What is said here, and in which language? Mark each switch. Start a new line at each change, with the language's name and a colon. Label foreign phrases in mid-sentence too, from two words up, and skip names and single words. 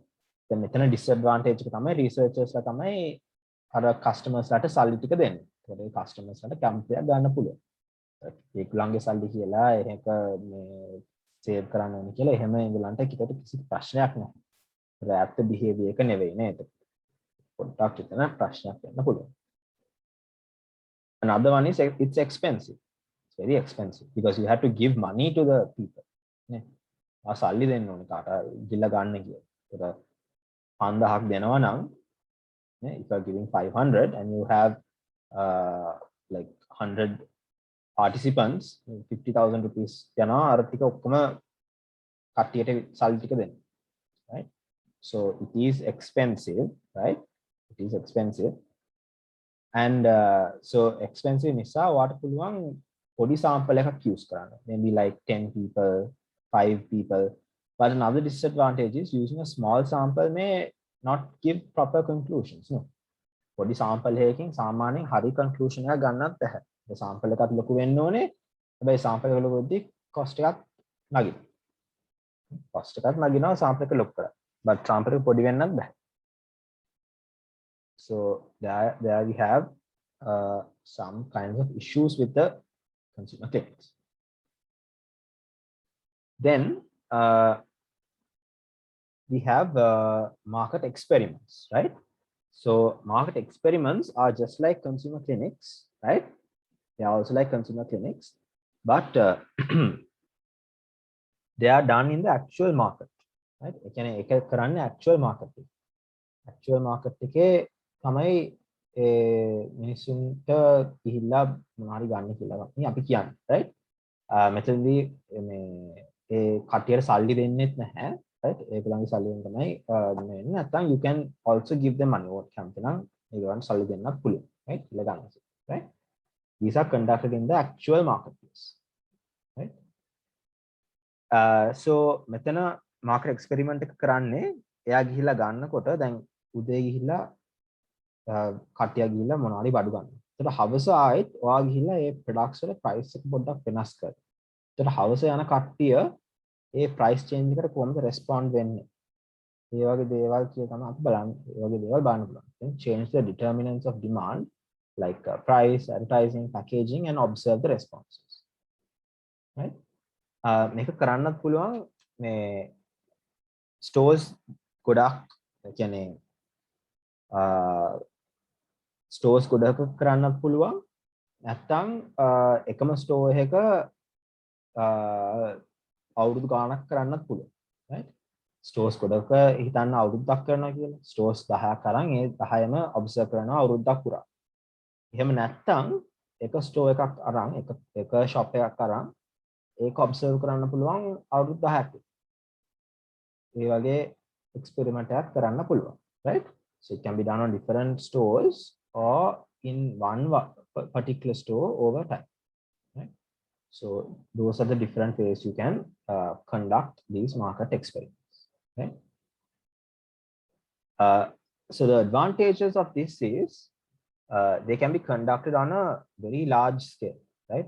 Sinhala: දැන් මෙතන disadvantage එක තමයි researchersලා තමයි අර customers-ලාට සල්ලි ටික දෙන්නේ. ඒකට ඒ customers-ලාට කැමති දෙයක් ගන්න පුළුවන්. ඒගොල්ලන්ගේ සල්ලි කියලා ඒක මේ සේව් කරන්න ඕනේ කියලා එහෙම ඒගොල්ලන්ට කිසි ප්‍රශ්නයක් නැහැ. ඒක ඇත්ත behavior එක නෙවෙයි නේද? පොඩ්ඩක් හිතන ප්‍රශ්නයක් වෙන්න පුළුවන්.
English: Another one is it's expensive. It's very expensive because you have to give money to the people.
Sinhala: නේ. සල්ලි දෙන්න ඕනේ කාට ගිල්ල ගන්න කියලා. ඒක 5000ක් දෙනවා නම් නේ
English: if you are giving 500 and you have like 100 participants
Sinhala: 50,000 rupees යනවා අර ටික ඔක්කොම කට්ටියට සල්ලි ටික දෙන්න.
English: Right? So it is expensive, right? It is expensive. And so expensive
Sinhala: නිසා වාට පුළුවන් පොඩි sample එකක් use කරන්න.
English: Maybe like 10 people, 5 people. But another disadvantage is using a small sample may not give proper conclusions. No.
Sinhala: පොඩි sample එකකින් සාමාන්‍යයෙන් හරි conclusion එකක් ගන්නත් බැහැ. ඒ sample එකත් ලොකු වෙන්න ඕනේ. හැබැයි sample එක ලොකු වෙද්දී cost එකක් නගිනවා. cost එකක් නගිනවා sample එක ලොකු කරා. But sample එක පොඩි වෙන්නත් බැහැ.
English: So there we have some kinds of issues with the consumer clinics. Then we have market experiments, right? So market experiments are just like consumer clinics, right? They are also like consumer clinics, but they are done in the actual market, right?
Sinhala: ඒ කියන්නේ ඒක කරන්නේ
English: actual market. Actual market
Sinhala: එකේ තමයි මිනිස්සුන්ට ගිහිල්ලා මොනවාරි ගන්න කියලා අපි කියන්නේ, right? මෙතනදී මේ ඒ කටියට සල්ලි දෙන්නෙත් නැහැ, right? ඒගොල්ලන්ගේ සල්ලි වලින් තමයි මේ නැත්නම්
English: you can also give them money what
Sinhala: කැමති නම් ඒගොල්ලන්ට සල්ලි දෙන්නත් පුළුවන්, right? කියලා ගන්න,
English: right? These are conducted in the actual marketplace, right?
Sinhala: So මෙතන
English: market experiment
Sinhala: එක කරන්නේ එයා ගිහිල්ලා ගන්නකොට දැන් උදේ ගිහිල්ලා කට්ටිය ගිහිල්ලා මොනවාරි බඩු ගන්නවා. ඒතර හවස ආයෙත් ඔයා ගිහිල්ලා ඒ ප්‍රොඩක්ට්ස් වල ප්‍රයිස් එක පොඩ්ඩක් වෙනස් කරනවා. ඒතර හවස යන කට්ටිය ඒ
English: price change
Sinhala: එකට කොහොමද රෙස්පොන්ඩ් වෙන්නේ? ඒ වගේ දේවල් කියලා තමයි අපි බලන්නේ. ඒ වගේ දේවල් බලන්න පුළුවන්.
English: Then change the determinants of demand like price, advertising, packaging and observe the responses. Right?
Sinhala: මේක කරන්නත් පුළුවන් මේ stores ගොඩක් කියන්නේ stores ගොඩක් කරන්නත් පුළුවන්. නැත්තම් එකම store එකක අවුරුදු ගාණක් කරන්නත් පුළුවන්. right? stores ගොඩක හිතන්න අවුරුද්දක් කරනවා කියලා. stores 10ක් අරන් ඒ 10ම observe කරනවා අවුරුද්දක් පුරා. එහෙම නැත්නම් එක ස්ටෝර් එකක් අරන් එක shop එකක් අරන් ඒක ඔබ්සර්ව් කරන්න පුළුවන් අවුරුදු 10ක්. ඒ වගේ එක්ස්පෙරිමන්ට් එකක් කරන්න පුළුවන්.
English: Right? So it can be done on different stores or in one particular store over time. Right? So those are the different ways you can conduct these market experiments. Right? So the advantages of this is they can be conducted on a very large scale, right?